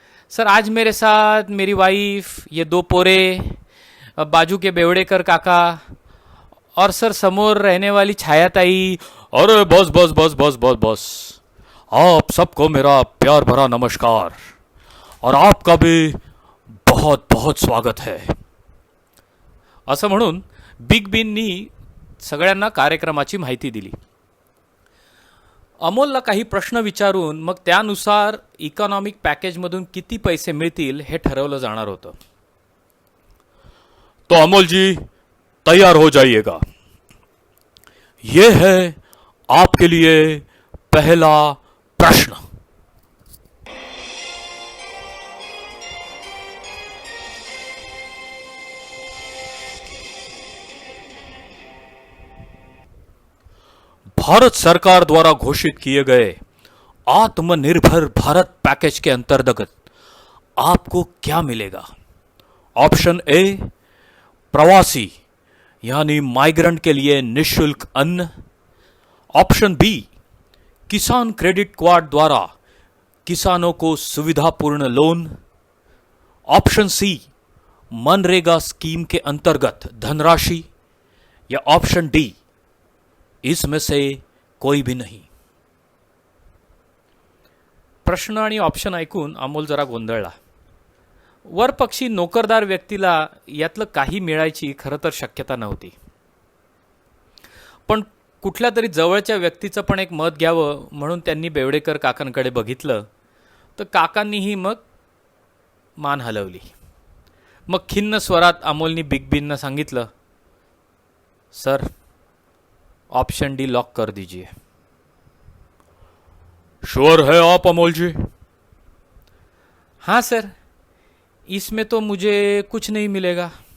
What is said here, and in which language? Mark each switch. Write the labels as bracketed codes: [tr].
[hi] Sir आज मेरे साथ मेरी वाइफ, ये 2 पोरे, बाजू के बेवड़ेकर काका और सर समोर रहने वाली छायाताई। अरे बस बस बस बस बस बस, आप सबको मेरा प्यार भरा नमस्कार और आपका भी बहुत बहुत स्वागत है। [mr] असं म्हणून बिग बींनी सगळ्यांना कार्यक्रमाची माहिती दिली। अमोलला काही प्रश्न विचारून मग त्यानुसार इकॉनॉमिक पॅकेजमधून किती पैसे मिळतील हे ठरवलं जाणार होतं। [hi] तो अमोल जी तैयार हो जाइएगा। ये है आपके लिए पहला प्रश्न। भारत सरकार द्वारा घोषित किए गए आत्मनिर्भर भारत पैकेज के अंतर्गत आपको क्या मिलेगा? ऑप्शन ए, प्रवासी यानी माइग्रेंट के लिए निःशुल्क अन्न। ऑप्शन बी, किसान क्रेडिट कार्ड द्वारा किसानों को सुविधापूर्ण loan. Option C, MNREGA scheme के अंतर्गत धनराशि। या ऑप्शन डी, इसमें से कोई भी नहीं। [mr] प्रश्न आणि ऑप्शन ऐकून अमोल जरा गोंधळला। वर पक्षी नोकरदार व्यक्तीला यातलं काही मिळायची खरं तर शक्यता नव्हती, पण कुठल्या तरी जवळच्या व्यक्तीचं पण एक मत घ्यावं म्हणून त्यांनी बेवडेकर काकांकडे बघितलं, तर काकांनीही मग मान हलवली। मग खिन्न स्वरात अमोलनी बिग बींना सांगितलं, [hi] सर ऑप्शन डी लॉक कर दीजिए। श्योर है आप अमोल जी? हाँ सर, इसमें तो मुझे कुछ नहीं मिलेगा।